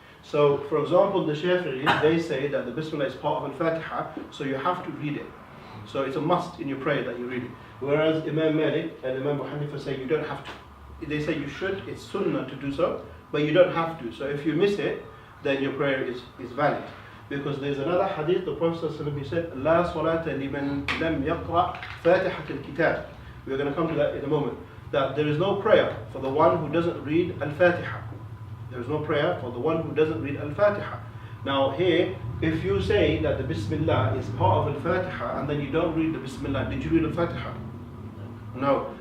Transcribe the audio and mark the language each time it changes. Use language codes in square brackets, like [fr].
[en] So, for example, the Shafi'is, they say that the Bismillah is part of Al-Fatihah, so you have to read it. So it's a must in your prayer that you read it. Whereas Imam Malik and Imam Abu Hanifa say you don't have to. They say you should, it's sunnah to do so, but you don't have to. So if you miss it, then your prayer is valid. Because there's another hadith, the Prophet ﷺ said, [ar] لا صلاة لمن لم يقرأ فاتحة الكتاب. [en] We're going to come to that in a moment. That there is no prayer for the one who doesn't read Al-Fatihah. There is no prayer for the one who doesn't read Al-Fatihah. Now here, if you say that the Bismillah is part of Al-Fatihah and then you don't read the Bismillah, did you read Al-Fatihah? No.